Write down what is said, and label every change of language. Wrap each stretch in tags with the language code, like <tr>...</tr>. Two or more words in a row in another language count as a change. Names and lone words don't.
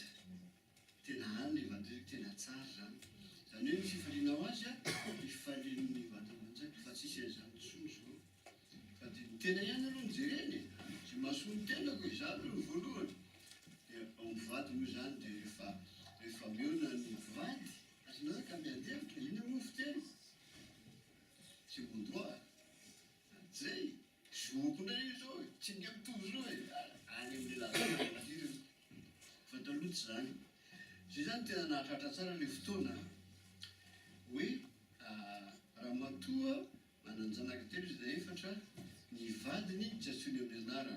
<mg>Tena any le vandeha tena tsara zany. Zany hoe ny fifaliana ho azy fifalian'ny vady aman-janaka fa tsisy an'izany tsoa zao. Fa dia ny tena ihany aloha ny jereny. Tsy mahasoa ny tenako izany aloha ny voalohany. Dia ao mivady moa zany dia rehefa miona ny mpivady. Azonareo ka miandevitra ina moa fiteny?</mg> <fr>C'est mon droit.</fr> <mg>Zay zoko ndray io zao tsy nga mitovy zao e. Any amin'ny lalana io. Fa taloha tsy zany. Zay zany tena nahatratra tsara ilay fotoana hoe ramatoa manan-janaka telo izy na efatra ny vadiny tsy antsoiny amin'ny anarana.</mg>